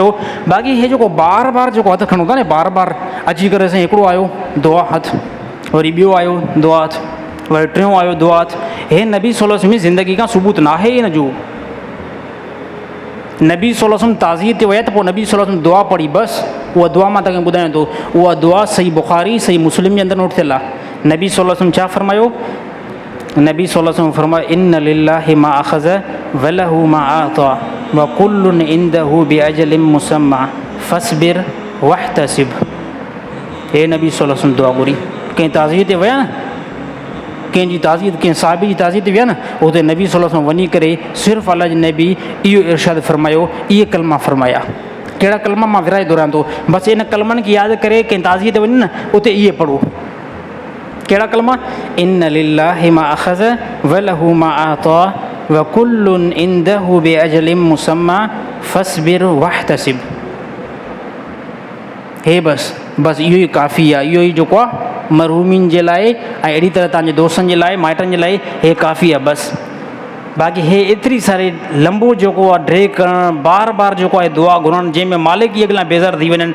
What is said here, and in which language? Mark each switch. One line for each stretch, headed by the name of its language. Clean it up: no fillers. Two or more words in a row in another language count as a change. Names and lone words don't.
Sindhi: बाक़ी हे जेको बार बार जेको हथु खणो था न, बार बार अची करे साईं हिकिड़ो आयो दुआ हथु, वरी ॿियो आयो दुआ हथु, वरी टियों आयो दुआ हथु, हे नबी
Arabic: صلى الله عليه وسلم
Sindhi: जी ज़िंदगी खां सबूत न आहे हिन जो। नबी
Arabic: صلى الله عليه وسلم
Sindhi: ताज़ियत ते विया त पोइ नबी
Arabic: صلى الله عليه وسلم
Sindhi: दुआ पढ़ी बसि। उहा दुआ मां तव्हांखे ॿुधायां थो, उहा दुआ सही बुख़ारी सही मुस्लिम जे अंदरि नोट थियल आहे। नबी
Arabic: صلى الله عليه وسلم
Sindhi: छा फरमायो?
Arabic: نبي صلى الله عليه وسلم فرمايو، إن لله ما أخذ وله ما أعطى وكل عنده بأجل مسمى فاصبر واحتسب.
Sindhi: हे नबी
Arabic: صلى الله عليه وسلم
Sindhi: दुआ घुरी। कंहिं ताज़ियत ते विया न, कंहिंजी ताज़ियत, कंहिं साहिबी जी ताज़ियत ते विया न, उते नबी
Arabic: صلى الله عليه وسلم
Sindhi: वञी करे सिर्फ़ु अल्लाह जे नबी इहो इरशाद फरमायो, इहे कलमा फरमाया। कहिड़ा कलमा मां विराए दोहरायां थो, बसि इन कलमनि खे यादि करे कंहिं ताज़ियत ते वञे न, उते इहे पढ़ो। कहिड़ा कलमा?
Arabic: إن لله ما أخذ وله ما أعطى وكل عنده بأجل مسمى فاصبر واحتسب.
Sindhi: हे बसि इहो ई काफ़ी आहे। इहो ई जेको आहे मरहूमिन जे लाइ, ऐं अहिड़ी तरह तव्हांजे दोस्तनि जे लाइ, माइटनि जे लाइ हे काफ़ी आहे बसि। बाक़ी हे एतिरी सारी लंबो जेको आहे ड्रे करणु, बार बार जेको आहे दुआ घुरणु, जंहिंमें मालिक ई अॻिला बेज़ार थी वञनि।